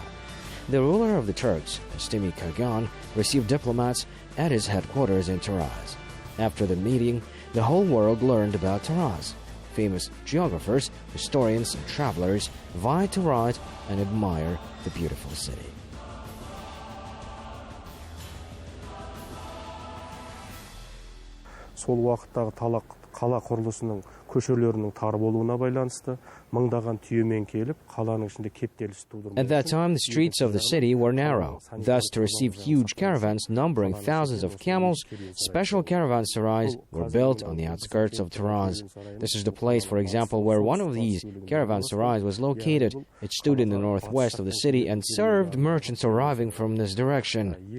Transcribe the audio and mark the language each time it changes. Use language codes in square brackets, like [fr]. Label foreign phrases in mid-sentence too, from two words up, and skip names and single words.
[en] The ruler of the Turks, Pastimi Kagan, received diplomats at his headquarters in Taraz. After the meeting, the whole world learned about Taraz. Famous geographers, historians, and travelers vied to write and admire the beautiful city. [kk] Сол уақыттағы қала құрылысының көшелерінің тар болуына байланысты мыңдаған түйемен келіп қаланың ішінде кептеліс тудырды. [en] At that time, the streets of the city were narrow. Thus, to receive huge caravans numbering thousands of camels, special caravanserais were built on the outskirts of Taraz. This is the place, for example, where one of these caravanserais was located. It stood in the northwest of the city and served merchants arriving from this direction.